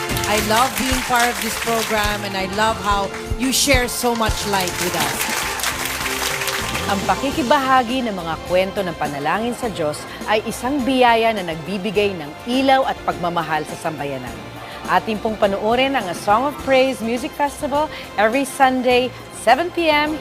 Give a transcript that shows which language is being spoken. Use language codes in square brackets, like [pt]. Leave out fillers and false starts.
[en] I love being part of this program and I love how you share so much light with us. [tl] Ang pakikibahagi ng mga kwento ng panalangin sa Diyos ay isang biyaya na nagbibigay ng ilaw at pagmamahal sa sambayanan. Ating pong panoorin ang A Song of Praise Music Festival [en] every Sunday, [tl] 7 p.m.